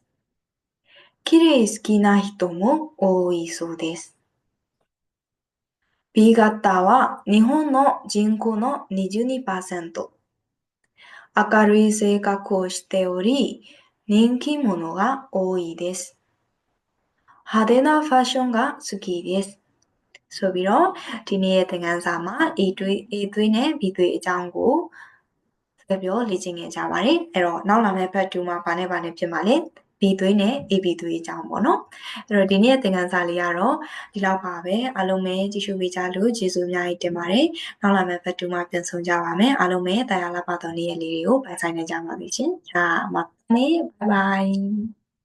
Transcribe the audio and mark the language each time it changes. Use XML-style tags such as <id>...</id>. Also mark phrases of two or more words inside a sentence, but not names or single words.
<ja>綺麗好きな人も多いそうです。B 型は日本の人口の 22%。明るい性格をしており、人気者が多いです。派手なファッションが好きです。</ja> <my>ဆိုပြီးတော့ဒီနေ့ရဲ့သင်ခန်းစာမှာ A သွေးနဲ့ B သွေးအကြောင်းကိုဆက်ပြောလေ့ကျင့်ခဲ့ကြပါတယ်။အဲ့တော့နောက်လာမယ့် part 2မှာဘာနဲ့ဖြစ်မှာလဲ B သွေးနဲ့ AB သွေးအကြောင်းပေါ့နော်။အဲ့တော့ဒီနေ့ရဲ့သင်ခန်းစာလေးကတော့ဒီလောက်ပါပဲ။အားလုံးပဲကြည့်ရှုပေးကြလို့ကျေးဇူးအများကြီးတင်ပါတယ်။နောက်လာမယ့် part 2မှာပြန်ဆုံကြပါမယ်။အားလုံးပဲတရားလာပါတော်နေ့ရက်လေးတွေကိုပိုင်ဆိုင်နိုင်ကြပါစေရှင်။ဒါမှမဟုတ်</my> <en>bye bye</en>